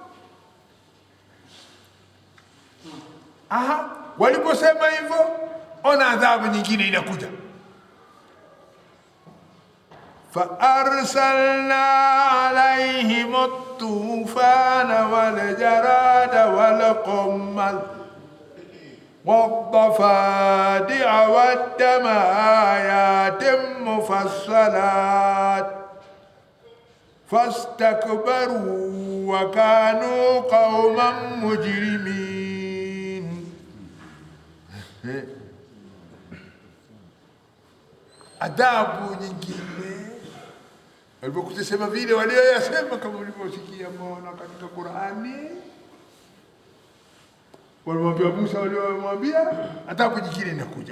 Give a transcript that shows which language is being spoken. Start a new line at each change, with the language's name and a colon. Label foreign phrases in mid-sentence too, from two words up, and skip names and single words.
Swahili: Waliposema hivyo, ona adhabu nyingine inakuja.
Arabic: فأرسلنا عليهم الطوفان والجراد والقمل والضفادع والدم آيات مفصلات فاستكبروا وكانوا قوما مجرمين.
Swahili: Adabu nyingine alipokusema vile walioyasema kama ulivyosikia Mola katika Qur'ani, walimwambia Musa, waliomwambia adhabu nyingine inakuja.